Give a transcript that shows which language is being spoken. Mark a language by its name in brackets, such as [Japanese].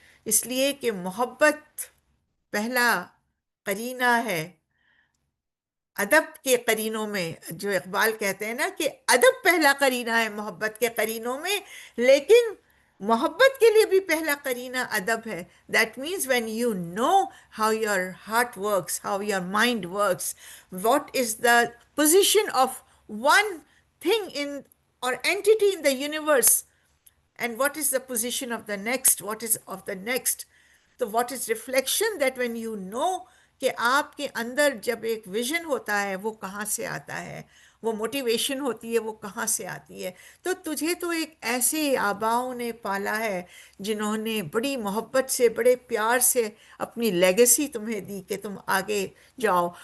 [Urdu] اس لیے کہ محبت پہلا قرینہ ہے ادب کے قرینوں میں. جو اقبال کہتے ہیں نا کہ ادب پہلا قرینہ ہے محبت کے قرینوں میں، لیکن محبت کے لیے بھی پہلا قرینہ ادب ہے. [English] That means when you know how your heart works, how your mind works, what is the position of one thing in or entity in the universe, and what is the position of the next, what is of the next. So what is reflection? That when you know [Urdu] کہ آپ کے اندر جب ایک vision ہوتا ہے وہ کہاں سے آتا ہے، وہ موٹیویشن ہوتی ہے وہ کہاں سے آتی ہے. تو تجھے تو ایک ایسے آباؤں نے پالا ہے جنہوں نے بڑی محبت سے، بڑے پیار سے اپنی لیگیسی تمہیں دی کہ تم آگے جاؤ.